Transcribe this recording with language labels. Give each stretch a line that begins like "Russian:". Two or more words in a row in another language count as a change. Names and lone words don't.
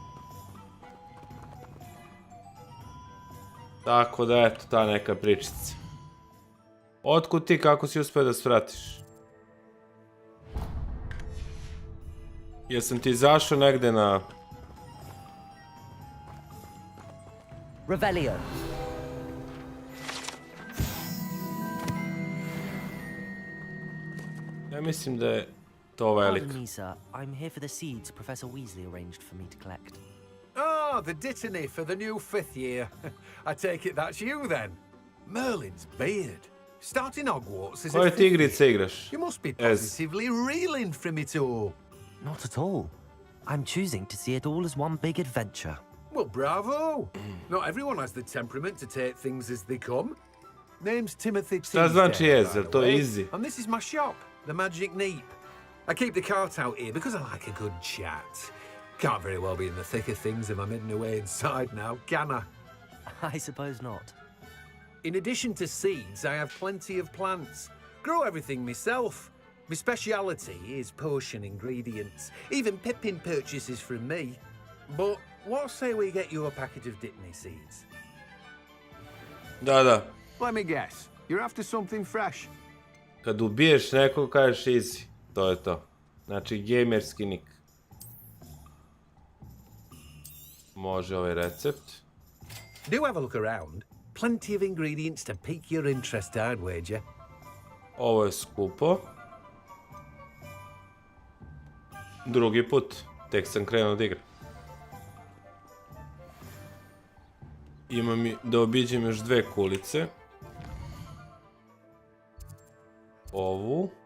Serbian: Tako da, eto, ta neka pričica. Otkud ti, kako si uspio da svratiš? Jesam ti izašao negde na... Revelio. Ja mislim da je to veliko.
English: Pardon me, sir. I'm here for the seeds Professor Weasley arranged for me to collect. Ah, the dittany for the new 5th year. I take it that's you then. Merlin's beard. Starting Hogwarts as a
Serbian: Koje ti
English: 5th
Serbian: igrice
English: year.
Serbian: igraš?
English: You must be positively reeling from it all. Not at all. I'm choosing to see it all as one big adventure. Well, bravo. Not everyone has the temperament to take things as they come. Name's Timothy
Serbian: Šta znači
English: Teasdale,
Serbian: jez,
English: by
Serbian: je
English: the
Serbian: to
English: way.
Serbian: easy?
English: And this is my shop, the Magic Neep. I keep the cart out here because I like a good chat. Can't very well be in the thick of things if I'm hidden away inside now, can I? I suppose not. In addition to seeds, I have plenty of plants. Grow everything myself. My speciality is potion ingredients. Even Pippin purchases from me. But what say we get you a packet of Dittany seeds?
Serbian: Da.
English: Let me guess. You're after something fresh.
Serbian: Kad ubiješ nekog, kažeš easy. To je to. Znači, gamerski nik. Može ovaj recept.
English: Do have a look around. Plenty of ingredients to pique your interest, I'd wager.
Serbian: Ovo je skupo. Drugi put. Tek sam krenuo da igram. Imam da obiđem još 2 kulice. Ovu.